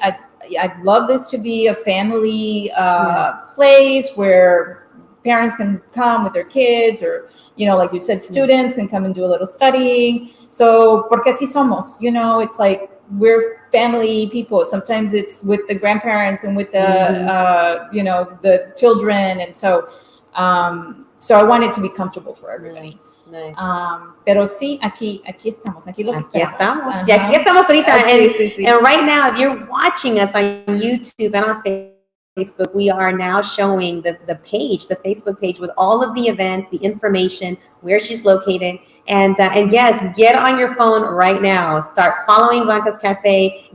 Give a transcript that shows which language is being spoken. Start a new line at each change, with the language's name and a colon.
English: I'd love this to be a family place where parents can come with their kids, or like you said, students can come and do a little studying. So,
Spanish: porque así somos,
English: it's like we're family people. Sometimes it's with the grandparents and with the the children, and so I want it to be comfortable for everybody. Nice.
Spanish: Pero sí, aquí estamos, aquí los esperamos. Y aquí estamos ahorita.
English: And right now, if you're watching us on YouTube and on Facebook, we are now showing the Facebook page with all of the events, the information, where she's located. And yes, get on your phone right now. Start following Blanca's Cafe.